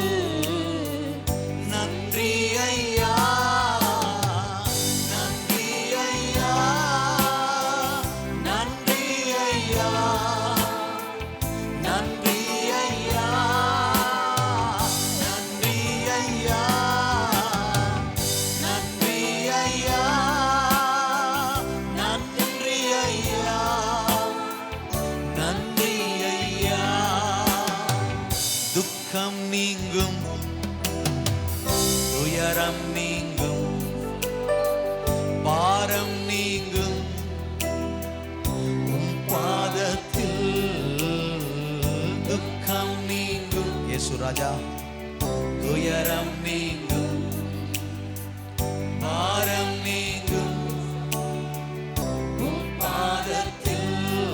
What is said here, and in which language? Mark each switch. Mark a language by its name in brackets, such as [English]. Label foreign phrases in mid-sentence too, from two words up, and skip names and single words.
[Malayalam] നന്ദി അയ്യാ, നന്ദി അയ്യാ, നന്ദി അയ്യാ, നന്ദി അയ്യാ, നന്ദി അയ്യാ, നന്ദി അയ്യാ, നന്ദി അയ്യാ, നന്ദി അയ്യാ. ദുഃഖം നീങ്ങും, [Tamil] துயரம் நீங்கும், பாரம் நீங்கும், உம் பாதத்தில். துக்கம் நீங்கும் இயேசு ராஜா, துயரம் நீங்கும், பாரம் நீங்கும், உம் பாதத்தில்.